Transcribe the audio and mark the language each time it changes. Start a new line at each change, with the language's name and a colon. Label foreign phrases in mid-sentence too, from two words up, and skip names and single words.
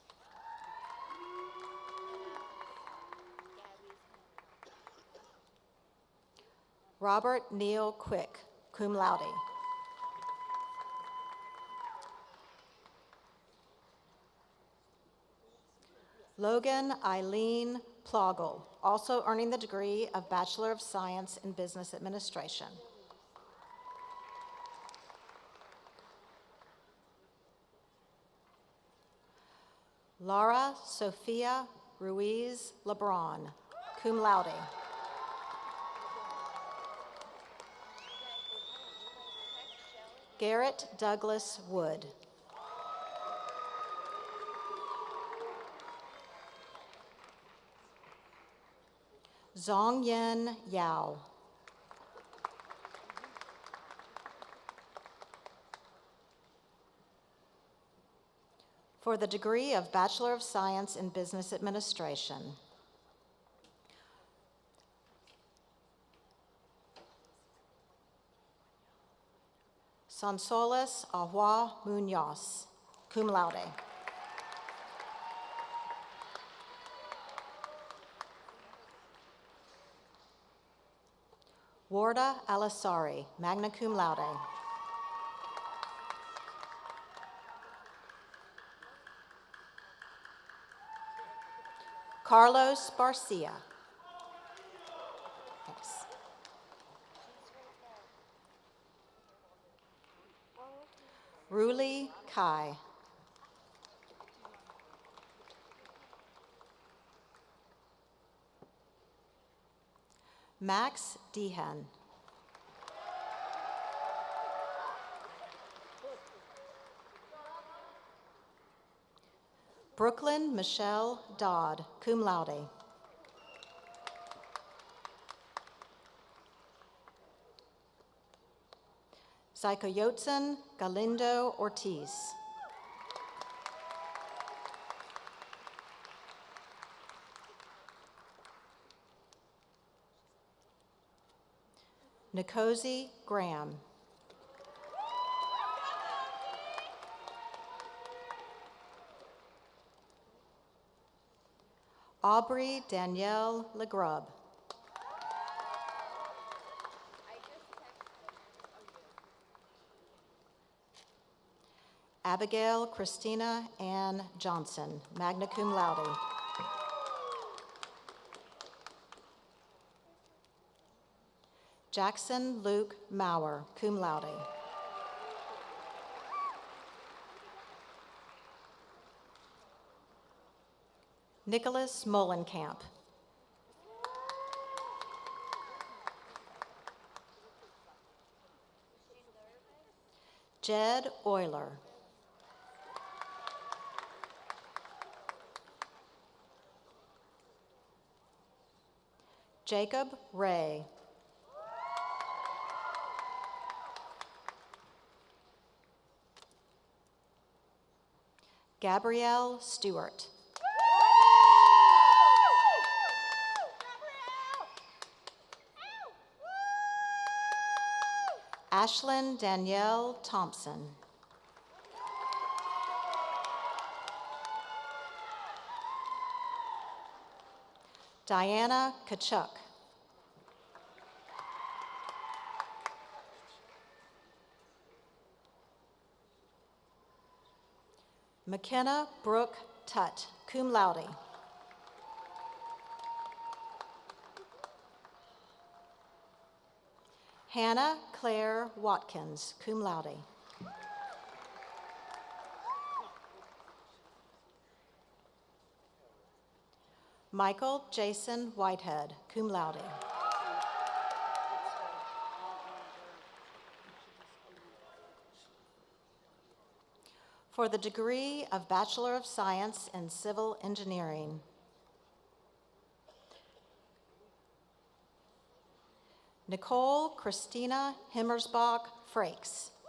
English: Robert Neal Quick,
Latin: cum laude.
English: Logan Eileen Ploggle, also earning the degree of Bachelor of Science in Business Administration. Laura Sophia Ruiz Lebron,
Latin: cum laude.
English: Garrett Douglas Wood. Zongyan Yao. For the degree of Bachelor of Science in Business Administration. Sonsoles Ahua Munoz,
Latin: cum laude.
English: Warda Alasari,
Latin: magna cum laude.
English: Carlos Barcia. Thanks. Ruli Kai. Max Dehan. Brooklyn Michelle Dodd,
Latin: cum laude.
English: Psychoyotzen Galindo Ortiz. Nkosi Graham. Aubrey Danielle LeGrub. Abigail Christina Ann Johnson,
Latin: magna cum laude.
English: Jackson Luke Maurer,
Latin: cum laude.
English: Nicholas Molenkamp. Jed Euler. Jacob Ray. Gabrielle Stewart. Ashlyn Danielle Thompson. Diana Kachuk. McKenna Brooke Tutt,
Latin: cum laude.
English: Hannah Claire Watkins,
Latin: cum laude.
English: Michael Jason Whitehead,
Latin: cum laude.
English: For the degree of Bachelor of Science in Civil Engineering. Nicole Christina Himmersbach Frakes.